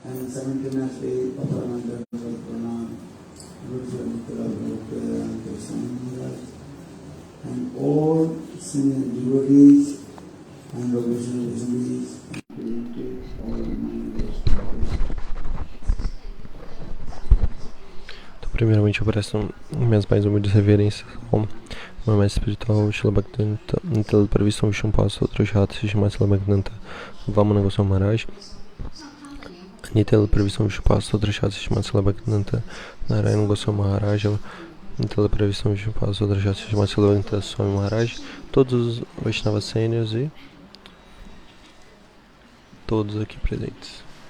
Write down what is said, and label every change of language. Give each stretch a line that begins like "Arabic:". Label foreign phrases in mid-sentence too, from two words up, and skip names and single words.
Portuguese: Primeiramente eu presto minhas mais humildes reverências ao meu mestre espiritual, Srila Bhaktivedanta Pravistam Vishumpad Sotrajat Srimati Bhaktivedanta Vamana Goswami Maharaj, Nitya Pravistam Vishumpad Sotrajat Srimati Bhaktivedanta Narayana Goswami Maharaj, Nitya Pravistam Vishumpad Sotrajat Srimati Bhaktivedanta Swami Maharaj, todos os Vaishnavas sênios e todos aqui presentes.